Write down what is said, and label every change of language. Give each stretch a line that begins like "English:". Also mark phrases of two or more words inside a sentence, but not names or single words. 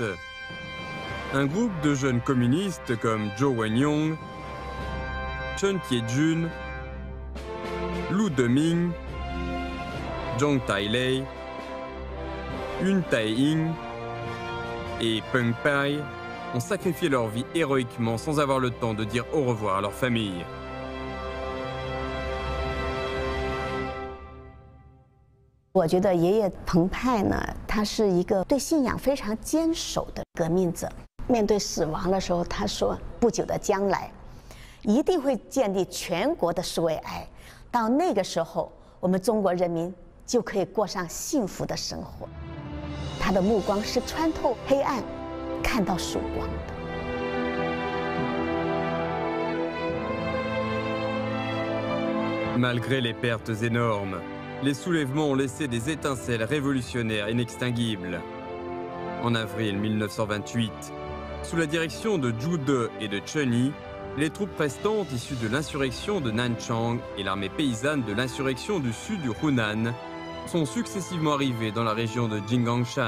French: Un groupe de jeunes communistes comme Zhou Wenyong, Chen Qiejun, Lu Deming, Zhang Tailei, Yun Taiying et Peng Pai ont sacrifié leur vie héroïquement sans avoir le temps de dire au revoir à leur famille. Je pense que
Chinese: 爷爷彭湃呢，他是一个对信仰非常坚守的革命者。面对死亡的时候，他说：“不久的将来，一定会建立全国的苏维埃。到那个时候，我们中国人民就可以过上幸福的生活。” 他的目光是穿透黑暗，看到曙光的。
French: Malgré les pertes énormes, les soulèvements ont laissé des étincelles révolutionnaires inextinguibles. En avril 1928, sous la direction de Zhu De et de Chen Yi, les troupes restantes issues de l'insurrection de Nanchang et l'armée paysanne de l'insurrection du sud du Hunan sont successivement arrivées dans la région de Jingangshan.